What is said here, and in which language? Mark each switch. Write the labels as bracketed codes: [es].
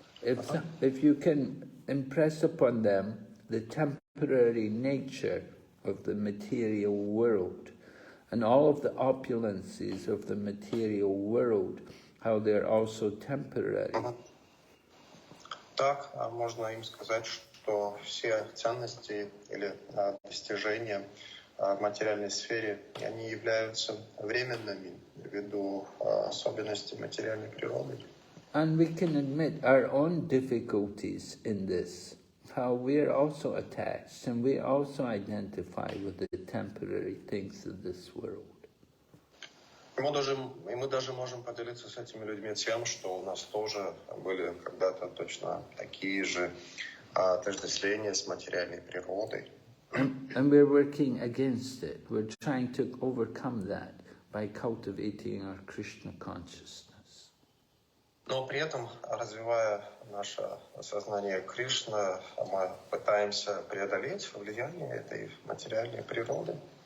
[en] If you can impress upon them the temporary nature of the material world and all of the opulences of the material world, how they're also temporary. [ru] Так, можно им сказать, что все ценности или достижения в материальной сфере, они являются временными ввиду особенностей материальной природы. [en] And we can admit our own difficulties in this, how we're also attached and we also identify with the temporary things of this world. [ru] И мы даже можем поделиться с этими людьми тем, что у нас тоже были когда-то точно такие же отождествления с материальной природой. [en] And we're working against it. We're trying to overcome that by cultivating our Krishna consciousness. [ru] Но при этом, развивая наше сознание Кришны, мы пытаемся преодолеть влияние этой материальной природы.